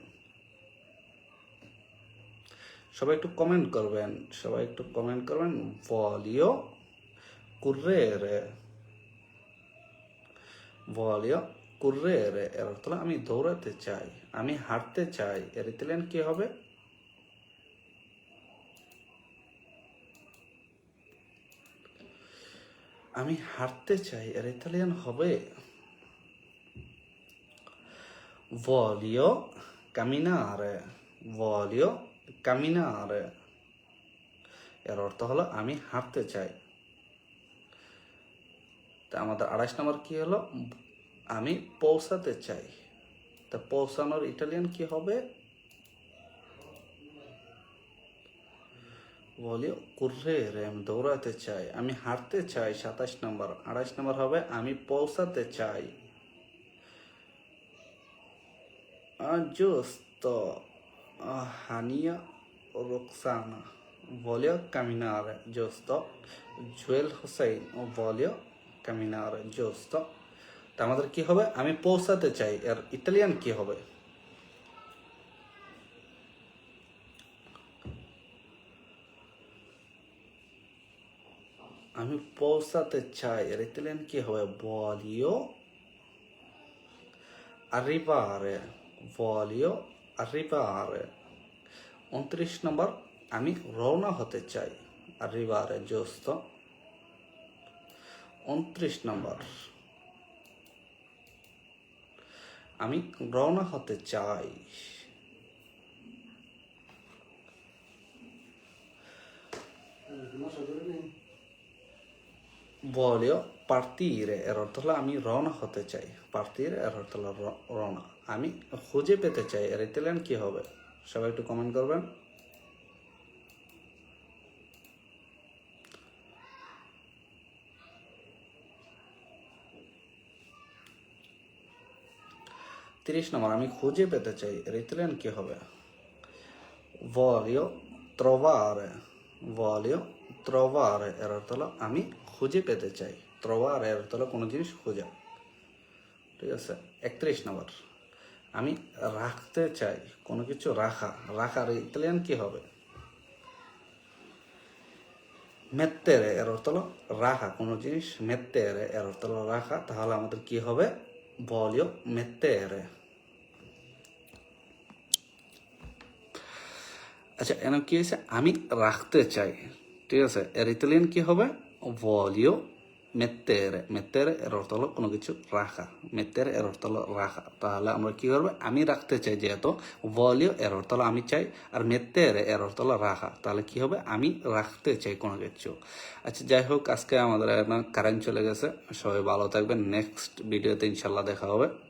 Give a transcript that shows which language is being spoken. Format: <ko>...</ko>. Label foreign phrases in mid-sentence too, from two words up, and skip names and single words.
<bn>সবাই একটু কমেন্ট করবেন, সবাই একটু কমেন্ট করবেন।</bn> <it>voglio correre, voglio correre,</it> <bn>এর অর্থ হলো আমি দৌড়াতে চাই। আমি হাঁটতে চাই, এর ইতালিয়ান কি হবে? আমি হাঁটতে চাই, এর ইতালিয়ান হবে</bn> <it>voglio camminare, voglio camminare,</it> <bn>এর অর্থ হলো আমি হাঁটতে চাই। তা আমাদের 28 নম্বর কি হলো? আমি পৌঁছাতে চাই। তা পৌঁছানোর ইটালিয়ান কি হবে?</bn> <it>voglio correre,</it> <bn>আমি দৌড়াতে চাই। আমি হাঁটতে চাই 27 নম্বর। 28 নম্বর হবে আমি পৌঁছাতে চাই।</bn> <it>giusto, Hania Roxana, voglio camminare, giusto? জুয়েল হোসেন, voglio camminare, giusto?</it> <bn>তা আমাদের কি হবে? আমি পৌঁছাতে চাই, এর ইতালিয়ান কি হবে? আমি পৌঁছাতে চাই, এর ইতালিয়ান কি হবে?</bn> <it>voglio arrivare, voglio arrivare।</it> <bn>29 নম্বর আমি রওনা হতে চাই,</bn> <it>arrivare, giusto?</it> <bn>29 নম্বর আমি রওনা হতে চাই,</bn> <it>voglio partire,</it> <bn>এর অর্থ হলো আমি রওনা হতে চাই। partire এর অর্থ হলো রওনা। আমি খুঁজে পেতে চাই, এর ইতালিয়ান কি হবে? সবাই একটু কমেন্ট করবেন। তিরিশ নম্বর আমি খুঁজে পেতে চাই, এর ইতালিয়ান কি হবে?</bn> <it>voglio trovare, voglio trovare,</it> <bn>এর অর্থ হলো আমি খুঁজে পেতে চাই। trovare এর অর্থ হলো কোনো জিনিস খোঁজা। ঠিক আছে, 31 নম্বর, আমি রাখতে চাই কোনো কিছু রাখা। রাখার ইতালিয়ান কি হবে? mettere এর অর্থ হলো রাখা কোনো জিনিস, mettere এর অর্থ হলো রাখা, তাহলে আমাদের কি হবে?</bn> <it>voglio mettere।</it> <bn>আচ্ছা, এখানে কি হয়েছে? আমি রাখতে চাই। ঠিক আছে, এর ইতালিয়ান কি হবে?</bn> <it>voglio mettere।</it> <bn>mettere এর অর্থ হলো কোনো কিছু রাখা, mettere এর অর্থ হলো রাখা, তাহলে আমরা কি করবো? আমি রাখতে চাই, যেহেতু voglio এর অর্থ হলো আমি চাই, আর mettere এর অর্থ হলো রাখা, তাহলে কি হবে? আমি রাখতে চাই কোনো কিছু। আচ্ছা, যাই হোক, আজকে আমাদের কারেন্ট চলে গেছে। সবাই ভালো থাকবেন,</bn> <en>next videote</en> <bn>ইনশাল্লাহ দেখা হবে।</bn>